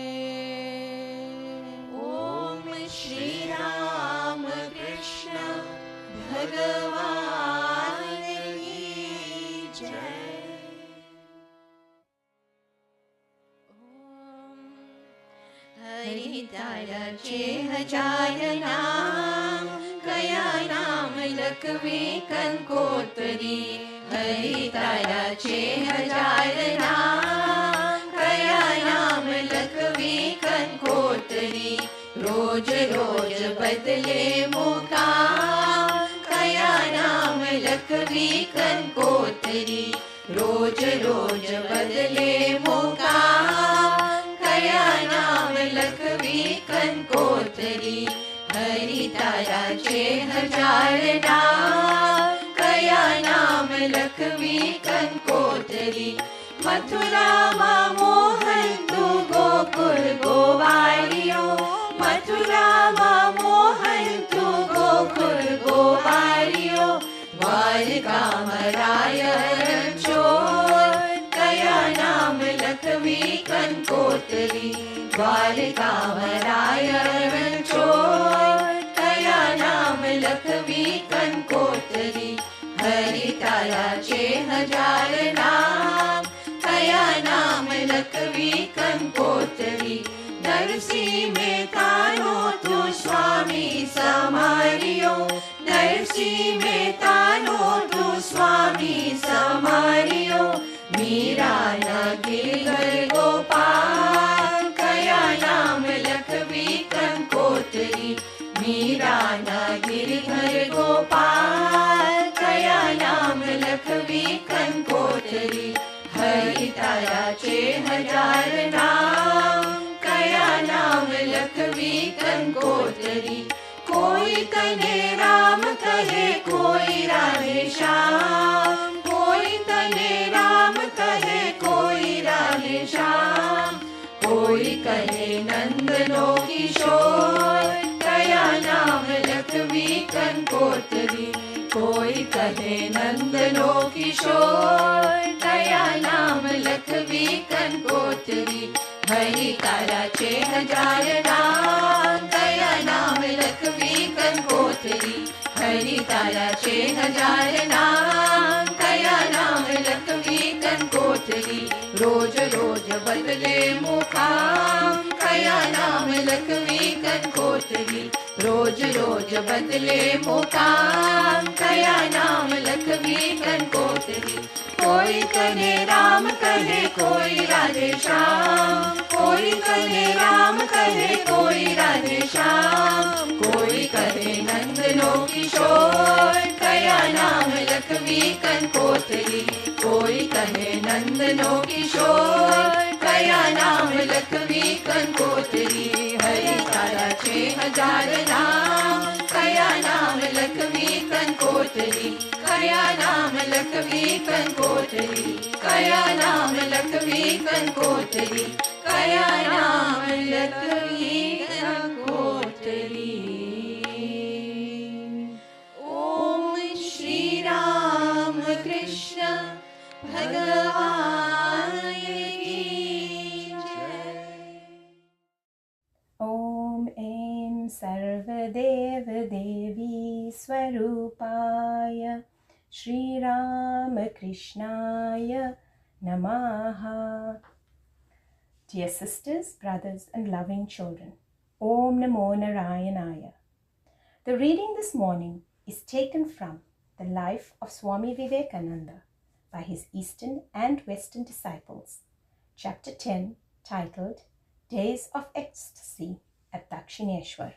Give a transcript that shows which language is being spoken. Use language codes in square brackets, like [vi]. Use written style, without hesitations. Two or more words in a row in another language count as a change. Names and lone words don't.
[hi] ओम श्री राम कृष्ण भगवान की जय। [gu] હરિ તારા છે હજાર નામ, કયા નામ લખવી કંકોતરી। હરિ તારા છે હજાર નામ, કયા નામ લખવી કંકોતરી। રોજ રોજ બદલે મુકામ, કયા નામ લખવી કંકોતરી। રોજ રોજ બદલે મુકામ, કયા નામ લખવી કંકોતરી। હરિ તારા છે હજાર નામ, કયા નામ લખવી કંકોતરી। મથુરા મા મોહન તૂ ગોકુલ ગોવારિયો। મથુરા મા મોહન તૂ ગોકુલ ગોવારિયો। દ્વારકા મરાયણ ચોર, કયા નામ લખવી કંકોતરી। દ્વારકા મરાયણ ચોર, કયા નામ લખવી કંકોતરી। હરિ તારા છે હજાર નામ, કયા નામ લખવી કંકોતરી। નરસી મેં તાનો તૂ સ્વામી સમારિયો। નરસી મેં તાનો તૂ સ્વામી સમારિયો। મીરા ગિરિધર ગોપાલ, કયા નામ લખવી કંકોતરી। મીરા ગિરિધર ગોપાલ, કયા નામ લખવી કંકોતરી। હરિ તારા છે હજાર નામ, કયા નામ લખવી કંકોતરી। કોઈ તને રામ કહે, કોઈ રાધે શ્યામ। કોઈ તને રામ કહે, કોઈ રાધે શ્યામ। કોઈ કહે નંદનો કિશોર, કયા નામ લખવી કંકોતરી। કોઈ કહે નંદનો કિશોર, કયા નામ લખવી કંકોતરી। હરિ તારા છે હજાર નામ, કયા નામ લખવી કંકોતરી। હરિ તારા છે હજાર નામ, કયા નામ લખવી કંકોતરી। રોજ રોજ બદલે મુકામ, કયા નામ લખવી કંકોતરી। રોજ રોજ બદલે મુકામ, કયા નામ લખવી કંકોતરી। કોઈ કહે રામ કહે, કોઈ રાધે શ્યામ। કોઈ કહે રામ કહે, કોઈ રાધે શ્યામ। કોઈ કહે નંદનો કિશોર, કયા નામ લખવી કંકોતરી। કોઈ કહે નંદનો કિશોર, કયા નામ લખવી કંકોતરી। હરિ તારા છે હજાર નામ, કયા નામ લખવી કંકોતરી। કયા નામ લખવી કંકોતરી। કયા નામ લખવી કંકોતરી। કયા નામ લખવી કંકોતરી। [hi] ओम श्री राम कृष्ण भगवान की जय। [sa] ॐ ऐं सर्वदेवदेवी स्वरूपाय श्रीरामकृष्णाय नमः. [en] Dear sisters, brothers and loving children, [sa] ॐ नमो नारायणाय. [en] The reading this morning is taken from the life of Swami Vivekananda by his Eastern and Western disciples, chapter 10, titled Days of Ecstasy at Dakshineshwar.